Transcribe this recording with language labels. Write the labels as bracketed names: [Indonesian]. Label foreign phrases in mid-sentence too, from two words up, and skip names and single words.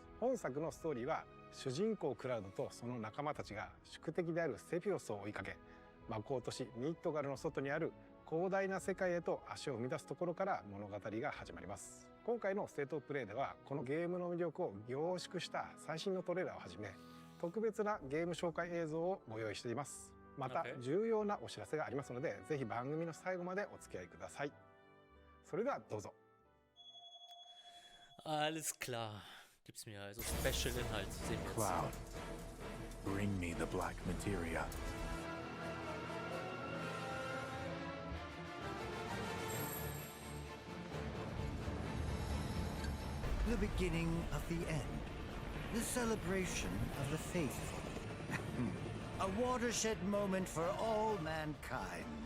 [Japanese] 本作のストーリーは主人公クラウドとその仲間たちが宿敵であるセフィロスを追いかけ魔法都市ミッドガルの外にある広大な世界へと足を踏み出すところから物語が始まります。今回のステートプレイではこのゲームの魅力を凝縮した最新のトレーラーをはじめ特別なゲーム紹介映像をご用意しています。また重要なお知らせがありますのでぜひ番組の最後までお付き合いください。それではどうぞ。 [German] Alles klar. Gibt's mir also Special Inhalt. Sehen wir jetzt. [English] Cloud, bring me the black materia. The beginning of the end. The celebration of the faithful. A watershed moment for all mankind.